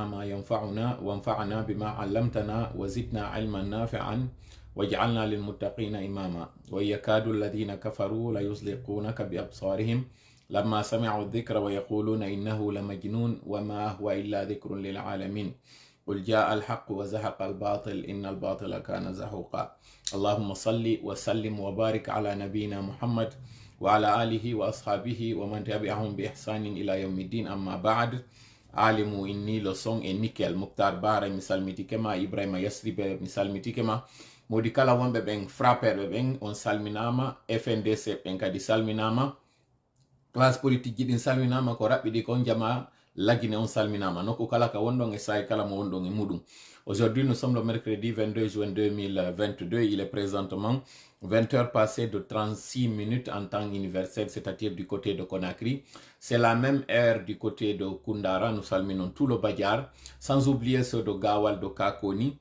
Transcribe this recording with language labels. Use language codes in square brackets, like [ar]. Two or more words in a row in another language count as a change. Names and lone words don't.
[ar] ما ينفعنا وانفعنا بما علمتنا وزدنا علما نافعا واجعلنا للمتقين إماما ويكاد الذين كفروا ليزلقونك بأبصارهم لما سمعوا الذكر ويقولون إنه لمجنون وما هو إلا ذكر للعالمين قل جاء الحق وزهق الباطل إن الباطل كان زهوقا اللهم صل وسلم وبارك على نبينا محمد وعلى آله وأصحابه ومن تبعهم بإحسان إلى يوم الدين أما بعد [ff] alimu inni lo son e nickel muktar bara misal mitikema ibrahima yasribe misal mitikema modi kala wonbe ben frapper ben on salminama FNDC ben kadi salminama [fr] classe politique [ff] din salminama ko rabbidi kon jama lagine on salminama noko kala ka wondon e say kala mo wondon e mudum. [fr] Aujourd'hui nous sommes le mercredi 22 juin 2022, il est présentement 20h passées de 36 minutes en temps universel, c'est-à-dire du côté de Conakry. C'est la même heure du côté de Koundara, nous salminons tout le Badiar, sans oublier ceux de Gawal, de Kakoni.